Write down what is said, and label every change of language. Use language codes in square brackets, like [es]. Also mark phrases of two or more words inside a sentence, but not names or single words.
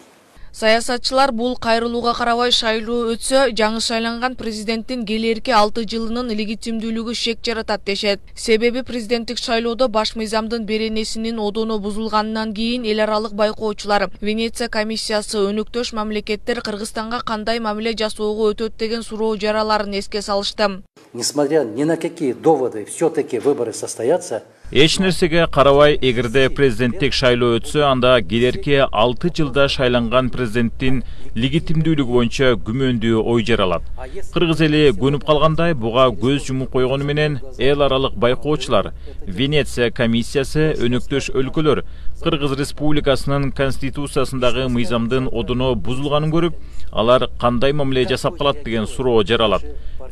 [ky] Саясатчылар бул кайрылууга карабай шайлоо өтсө, жаңы шайланган президенттин келерки 6 жылынын легитимдүүлүгү шек жаратат дешет. Себеби президенттик шайлоодо баш мыйзамдын беренесинин одону бузулганынан кийин эл аралык байкоочулар Венеция комиссиясы өнөктөш мамлекеттер Кыргызстанга кандай мамиле жасоого өтөт деген суроо жараларын эске салышты. [ru] Несмотря ни на какие доводы, все-таки выборы состоятся. [ky] Эч нерсеге карабай, эгерде президенттик шайлоо өтсө, анда келерки 6 жылда шайланган президенттин легитимдүүлүгү боюнча күмөндүү ой жаралат. Кыргыз эли көнүп калгандай, буга көз жумуп койгону менен эл аралык байкоочулар, Венеция комиссиясы, өнөктөш өлкөлөр Кыргыз Республикасынын конституциясындагы мыйзамдын одону бузулганын көрүп, алар кандай мамиле жасап калат деген суроо жаралат.